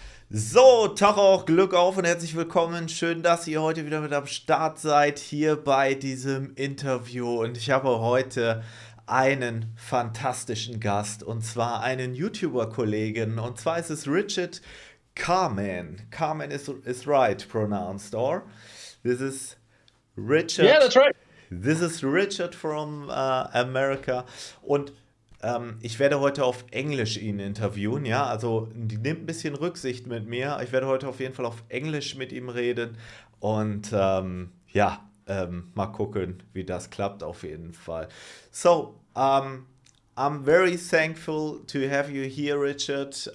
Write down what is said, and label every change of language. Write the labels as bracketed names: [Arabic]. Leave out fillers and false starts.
[German] So, Tag auch, Glück auf und herzlich willkommen. Schön, dass ihr heute wieder mit am Start seid hier bei diesem Interview. Und ich habe heute einen fantastischen Gast und zwar einen YouTuber-Kollegen. Und zwar ist es Richard Carman. [English] Carman is right pronounced, or? This is Yeah, Richard. that's right. This is Richard from America. [German] Und ich werde heute auf Englisch ihn interviewen, ja, also nimmt ein bisschen Rücksicht mit mir. Ich werde heute auf jeden Fall auf Englisch mit ihm reden und mal gucken, wie das klappt auf jeden Fall. [English] So, I'm very thankful to have you here, Richard.